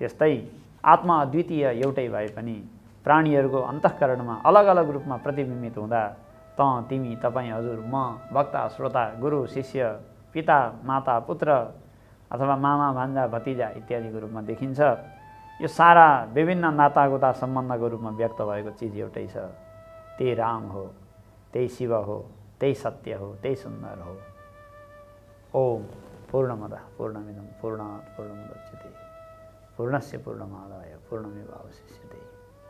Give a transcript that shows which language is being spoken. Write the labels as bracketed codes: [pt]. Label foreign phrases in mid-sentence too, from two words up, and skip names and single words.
[ne] त्यस्तै आत्मा अद्वितीय एउटै भए पनि प्राणीहरूको अन्तःकरणमा अलग अलग रूपमा प्रतिबिम्बित हुँदा तिमी, तपाईँ, हजुर, म, वक्ता, श्रोता, गुरु, शिष्य, पिता, माता, पुत्र अथवा मामा, भान्जा, भतिजा इत्यादिको रूपमा देखिन्छ। यो सारा विभिन्न नातागोता सम्बन्धको रूपमा व्यक्त भएको चिज एउटै छ। त्यही राम हो, त्यही शिव हो, त्यही सत्य हो, त्यही सुन्दर हो। [sa] ओम पूर्णमदः पूर्णमिदं पूर्णात् पूर्णमुदच्यते पूर्णस्य पूर्णमादाय पूर्णमेवावशिष्यते।